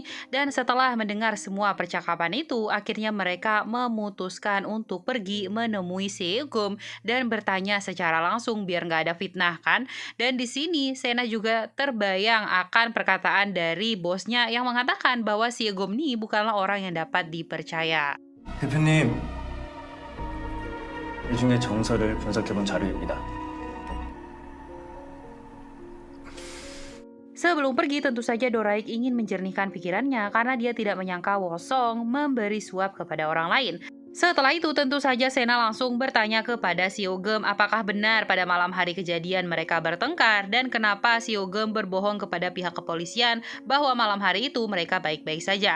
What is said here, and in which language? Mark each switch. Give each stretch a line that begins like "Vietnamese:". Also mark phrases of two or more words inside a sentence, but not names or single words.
Indonesian: Dan setelah mendengar semua percakapan itu, akhirnya mereka memutuskan untuk pergi menemui Seogum dan bertanya secara langsung biar nggak ada fitnah kan. Dan di sini Sena juga terbayang akan perkataan dari bosnya yang mengatakan bahwa Seogum ini bukanlah orang yang dapat dipercaya.
Korean: 대표님, 이 중에 정서를 분석해본 자료입니다.
Indonesian: Sebelum pergi tentu saja Doraik ingin menjernihkan pikirannya karena dia tidak menyangka Wosong memberi suap kepada orang lain. Setelah itu tentu saja Sena langsung bertanya kepada Seogum apakah benar pada malam hari kejadian mereka bertengkar dan kenapa Seogum berbohong kepada pihak kepolisian bahwa malam hari itu mereka baik-baik saja.